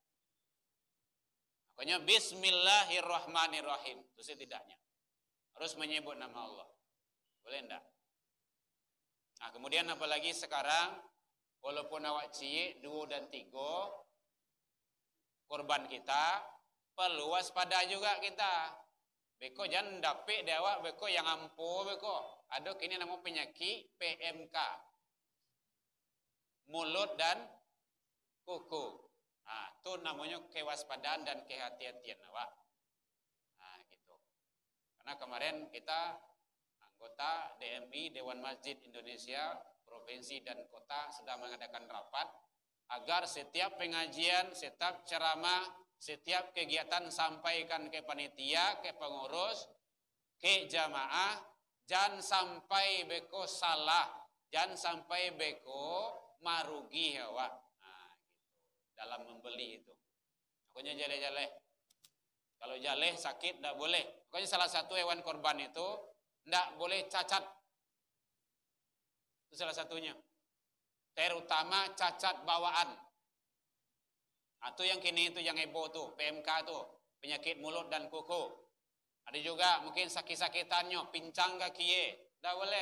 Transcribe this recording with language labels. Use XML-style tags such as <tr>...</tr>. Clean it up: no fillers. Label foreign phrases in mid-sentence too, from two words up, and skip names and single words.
<id>Makanya bismillahirrahmanirrahim. Itu setidaknya. Harus menyebut nama Allah. Boleh enggak? Nah kemudian apalagi sekarang, walaupun awak cilik 2 dan 3, korban kita, perlu waspada juga kita.</id> <min>Beko jangan dapik dia awak, beko yang ampuh beko.</min> <id>Ada kini nama penyakit PMK. Mulut dan kuku. Nah, itu namanya kewaspadaan dan kehati-hatian awak. Nah, gitu. Karena kemarin kita anggota DMI Dewan Masjid Indonesia Provinsi dan Kota sedang mengadakan rapat agar setiap pengajian, setiap ceramah, setiap kegiatan sampaikan ke panitia, ke pengurus, ke jamaah, jangan sampai</id> <min>beko salah,</min> <id>jangan sampai</id> <min>beko marugi awak.</min> <id>Dalam membeli itu. Pokoknya jaleh-jaleh. Kalau jaleh sakit tidak boleh. Pokoknya salah satu hewan korban itu tidak boleh cacat. Itu salah satunya. Terutama cacat bawaan. Atau yang kini itu yang heboh tuh, PMK tuh, penyakit mulut dan kuku. Ada juga mungkin sakit-sakitannya, pincang kaki, tidak boleh.</id>